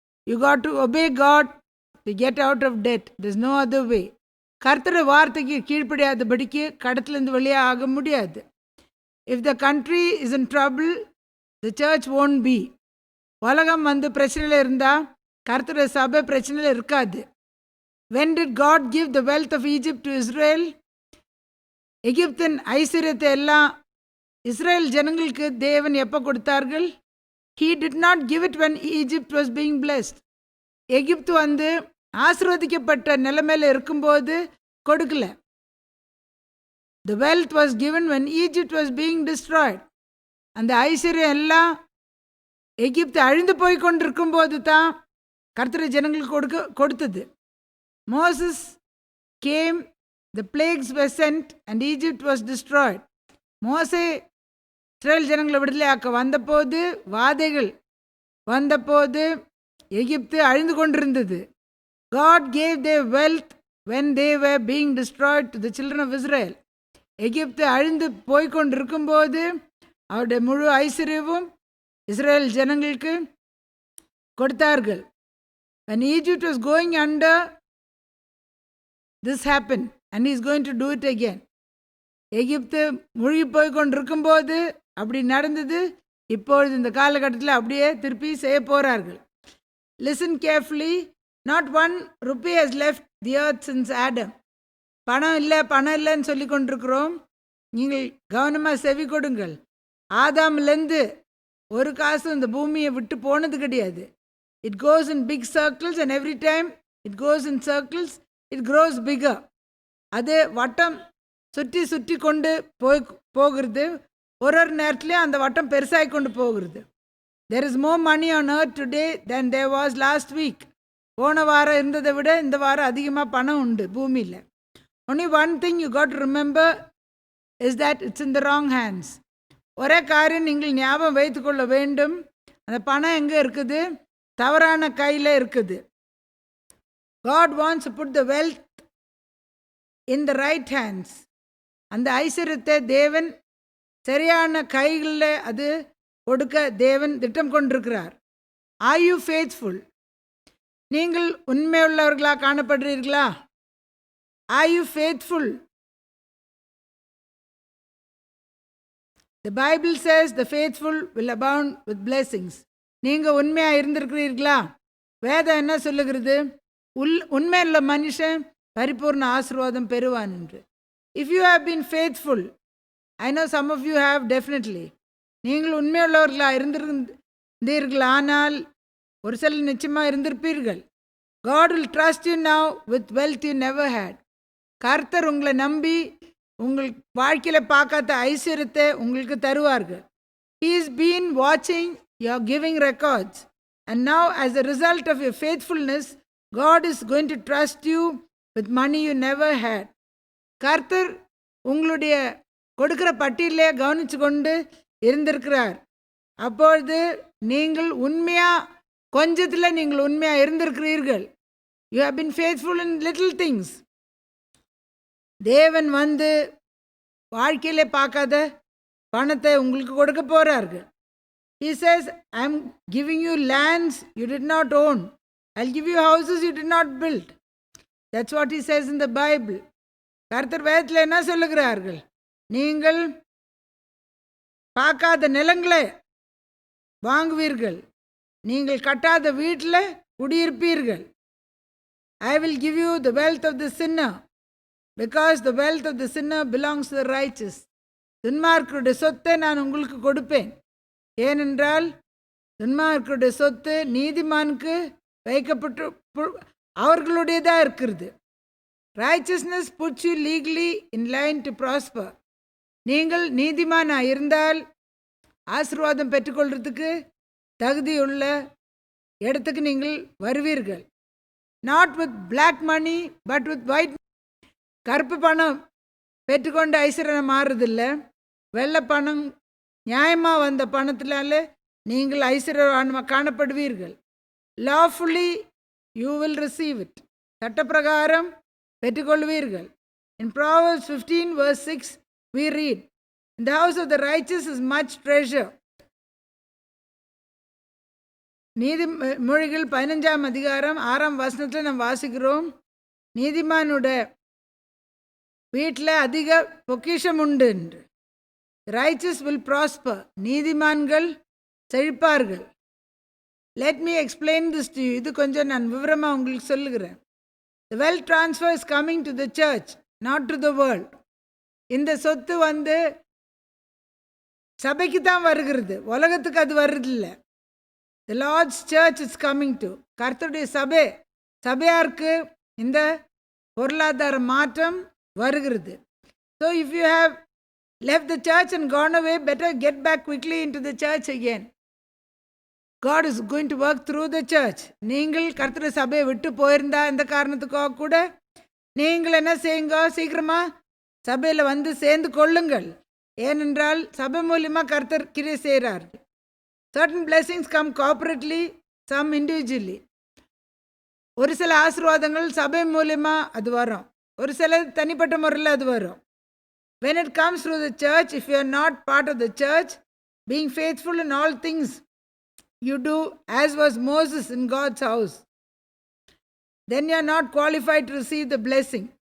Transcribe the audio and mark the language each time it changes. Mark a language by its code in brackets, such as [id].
[en] You got to obey God to get out of debt. There is no other way. [ta] கர்த்தர் வார்த்தைக்கு கீழ்ப்படியாதபடிக்கு கடத்திலிருந்து வெளியே ஆக முடியாது. [en] If the country is in trouble, the church won't be. [ta] உலகம் பிரச்சனையில் இருந்தால் கர்த்தருடைய சபை பிரச்சனையில் இருக்காது. [en] When did God give the wealth of Egypt to Israel? [ta] எகிப்தின் ஐஸ்வர்யத்தை எல்லாம் இஸ்ரேல் ஜனங்களுக்கு தேவன் எப்போ கொடுத்தார்கள்? [en] He did not give it when Egypt was being blessed. [ta] எகிப்து ஆசீர்வதிக்கப்பட்ட நிலைமையில் இருக்கும்போது கொடுக்கல. [en] The wealth was given when Egypt was being destroyed. [ta] அந்த ஐஸ்வர்யம் எல்லாம் எகிப்து அழிந்து போய் கொண்டிருக்கும் போது தான் கர்த்தர் ஜனங்களுக்கு கொடுத்தது. [en] Moses came, the plagues were sent and Egypt was destroyed. [ta] மோசே இஸ்ரேல் ஜனங்களை விடுதலை ஆக்க வந்தபோது, வாதைகள் வந்தபோது எகிப்து அழிந்து கொண்டிருந்தது. [en] God gave their wealth when they were being destroyed to the children of Israel. [ta] எகிப்து அழிந்து போய்கொண்டிருக்கும்போது அவருடைய முழு ஐஸ்வர்யமும் இஸ்ரேல் ஜனங்களுக்கு கொடுத்தார்கள். [en] When Egypt was going under, this happened and he is going to do it again. [ta] எகிப்து மூழ்கி போய் கொண்டிருக்கும்போது அப்படி நடந்தது. இப்பொழுது இந்த காலகட்டத்தில் அப்படியே திருப்பி செய்ய போகிறார்கள். [en] Listen carefully. Not one rupee has left the earth since Adam. [ta] பணம் இல்லைன்னு சொல்லி கொண்டிருக்கிறோம். நீங்கள் கவனமாக செவி கொடுங்கள். ஆதாம்லேருந்து ஒரு காசு இந்த பூமியை விட்டு போனது கிடையாது. [en] It goes in big circles and every time it goes in circles it grows bigger. [ta] அது வட்டம் சுற்றி சுற்றி கொண்டு போகிறது. ஒரு நேரத்துலையும் அந்த வட்டம் பெருசாகி கொண்டு போகிறது. [en] There is more money on earth today than there was last week. [ta] போன வாரம் இருந்ததை விட இந்த வாரம் அதிகமாக பணம் உண்டு பூமியில். [en] Only one thing you got to remember is that it's in the wrong hands. [ta] ஒரே காரியம் நீங்கள் ஞாபகம் வைத்துக்கொள்ள வேண்டும். அந்த பணம் எங்கே இருக்குது? தவறான கையில் இருக்குது. [en] God wants to put the wealth in the right hands. [ta] அந்த ஐஸ்வர்யத்தை தேவன் சரியான கைகளில் அது கொடுக்க தேவன் திட்டம் கொண்டிருக்கிறார். [en] Are you faithful? [ta] நீங்கள் உண்மையுள்ளவர்களாக காணப்படுறீர்களா? [en] Are you faithful? The Bible says the faithful will abound with blessings. [ta] நீங்கள் உண்மையாக இருந்திருக்கிறீர்களா? வேதம் என்ன சொல்லுகிறது? உண்மையுள்ள மனுஷன் பரிபூர்ண ஆசீர்வாதம் பெறுவான் என்று. [en] If you have been faithful, I know some of you have definitely. [ta] நீங்கள் உண்மையுள்ளவர்களாக இருந்திருந்தீர்கள், ஆனால் ஒரு சில நிச்சயமாக இருந்திருப்பீர்கள். [en] God will trust you now with wealth you never had. [ta] கர்த்தர் உங்களை நம்பி உங்கள் வாழ்க்கையில் பார்க்காத ஐஸ்வர்யத்தை உங்களுக்கு தருவார்கள். [en] He has been watching your giving records, and now as a result of your faithfulness, God is going to trust you with money you never had. [ta] கர்த்தர் உங்களுடைய கொடுக்கிற பட்டியலே கவனித்து கொண்டு இருந்திருக்கிறார். அப்பொழுது நீங்கள் உண்மையாக கொஞ்சத்தில் நீங்கள் உண்மையாக இருந்திருக்கிறீர்கள். [en] You have been faithful in little things. [ta] தேவன் வந்து வாழ்க்கையிலே பார்க்காத பணத்தை உங்களுக்கு கொடுக்க போகிறார்கள். [en] He says, I am giving you lands you did not own. I'll give you houses you did not build. That's what he says in the Bible. [ta] கர்த்தர் வேதத்தில் என்ன சொல்லுகிறார்கள்? நீங்கள் பார்க்காத நிலங்களை வாங்குவீர்கள், நீங்கள் கட்டாத வீட்டில் குடியிருப்பீர்கள். [en] I will give you the wealth of the sinner, because the wealth of the sinner belongs to the righteous. [ta] துன்மார்க்கருடைய சொத்தை நான் உங்களுக்கு கொடுப்பேன். ஏனென்றால் துன்மார்க்கருடைய சொத்து நீதிமானுக்கு வைக்கப்பட்டு அவர்களுடையதாக இருக்கிறது. [en] Righteousness puts you legally in line to prosper. [ta] நீங்கள் நீதிமானாக இருந்தால் ஆசீர்வாதம் பெற்றுக்கொள்றதுக்கு தகுதியுள்ள இடத்துக்கு நீங்கள் வருவீர்கள். [en] Not with black money, but with white. [ta] கருப்பு பணம் பெற்றுக்கொண்டு ஐஸ்வர்யம் மாறுறதில்லை. வெள்ளை பணம் நியாயமாக வந்த பணத்தினால நீங்கள் ஐஸ்வர்யவான்மாக காணப்படுவீர்கள். [en] Lawfully you will receive it. [ta] சட்டப்பிரகாரம் பெற்றுக்கொள்வீர்கள். [en] In Proverbs 15 verse 6 we read, in the house of the righteous is much treasure. [ta] நீதிமொழிகள் 15ஆம் அதிகாரம் 6ஆம் வசனத்தில் நாம் வாசிக்கிறோம், நீதிமானுடைய வீட்டில் அதிக பொக்கிஷம் உண்டு என்று. [en] Righteous will prosper. [ta] நீதிமான்கள் செழிப்பார்கள். [en] Let me explain this to you. [ta] இது கொஞ்சம் நான் விவரமாக உங்களுக்கு சொல்லுகிறேன். [en] The wealth transfer is coming to the church, not to the world. [ta] இந்த சொத்து வந்து சபைக்கு தான் வருகிறது, உலகத்துக்கு அது வருதில்லை. [en] The Lord's church is coming to. [ta] கர்த்தருடைய சபையாருக்கு இந்த பொருளாதார மாற்றம் வருகிறது. [en] So if you have left the church and gone away, better get back quickly into the church again. God is going to work through the church. [ta] நீங்கள் கர்த்தருடைய சபையை விட்டு போயிருந்தா இந்த காரணத்துக்காக கூட நீங்கள் என்ன செய்யுங்க, சீக்கிரமாக சபையில் வந்து சேர்ந்து கொள்ளுங்கள். ஏனென்றால் சபை மூலியமாக கர்த்தர் கிரியை செய்கிறார். [en] Certain blessings come corporately, some individually. [ta] ஒரு சில ஆசீர்வாதங்கள் சபை மூலியமாக அது வரும், ஒரு சில தனிப்பட்ட முறையில் அது வரும். [en] When it comes through the church, if you are not part of the church, being faithful in all things you do, as was Moses in God's house, then you are not qualified to receive the blessing.